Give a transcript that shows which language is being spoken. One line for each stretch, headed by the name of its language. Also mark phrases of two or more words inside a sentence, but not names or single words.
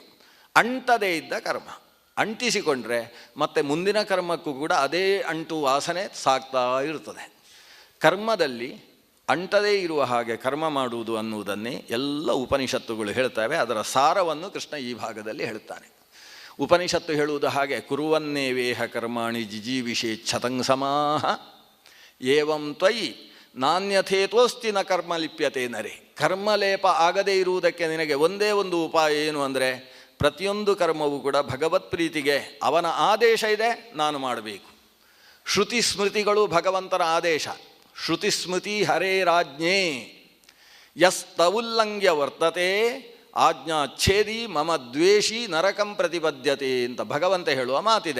Kannada: ಅಂಟದೇ ಇದ್ದ ಕರ್ಮ, ಅಂಟಿಸಿಕೊಂಡ್ರೆ ಮತ್ತೆ ಮುಂದಿನ ಕರ್ಮಕ್ಕೂ ಕೂಡ ಅದೇ ಅಂಟು ವಾಸನೆ ಸಾಕ್ತಾ ಇರ್ತದೆ. ಕರ್ಮದಲ್ಲಿ ಅಂಟದೇ ಇರುವ ಹಾಗೆ ಕರ್ಮ ಮಾಡುವುದು ಅನ್ನುವುದನ್ನೇ ಎಲ್ಲ ಉಪನಿಷತ್ತುಗಳು ಹೇಳ್ತವೆ. ಅದರ ಸಾರವನ್ನು ಕೃಷ್ಣ ಈ ಭಾಗದಲ್ಲಿ ಹೇಳ್ತಾನೆ. ಉಪನಿಷತ್ತು ಹೇಳುವುದು ಹಾಗೆ,
Sanskrit: ಕುರುವನ್ನೇವೇಹ ಕರ್ಮಾಣಿ ಜಿಜೀವಿಷೇಚ್ಛತಂಸಮಾಹ ಏವಂ ತ್ವಯಿ ನಾಣ್ಯಥೇತೋಸ್ತಿ ನ ಕರ್ಮ ಲಿಪ್ಯತೆ ನರೆ.
Kannada: ಕರ್ಮಲೇಪ ಆಗದೇ ಇರುವುದಕ್ಕೆ ನಿನಗೆ ಒಂದೇ ಒಂದು ಉಪಾಯ ಏನು ಅಂದರೆ, ಪ್ರತಿಯೊಂದು ಕರ್ಮವೂ ಕೂಡ ಭಗವತ್ ಪ್ರೀತಿಗೆ ಅವನ ಆದೇಶ ಇದೆ, ನಾನು ಮಾಡಬೇಕು. ಶ್ರುತಿ ಸ್ಮೃತಿಗಳು ಭಗವಂತನ ಆದೇಶ.
Sanskrit: ಶ್ರುತಿ ಸ್ಮೃತಿ ಹರೇರಾಜ್ಞೆ ಯಸ್ತವುಲ್ಲಂಘ್ಯ ವರ್ತತೆ ಆಜ್ಞಾಚ್ಛೇದಿ ಮಮ ದ್ವೇಷಿ ನರಕಂ ಪ್ರತಿಪದ್ಯತೆ
Kannada: ಅಂತ ಭಗವಂತ ಹೇಳುವ ಮಾತಿದೆ.